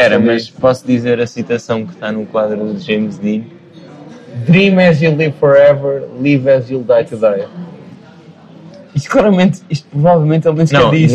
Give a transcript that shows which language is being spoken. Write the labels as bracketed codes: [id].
[pt] Espera, mas posso dizer a citação que está no quadro do James Dean? [en] Dream as you live forever, live as you'll die today. [pt] Isto claramente, isto provavelmente ele nem sequer disse.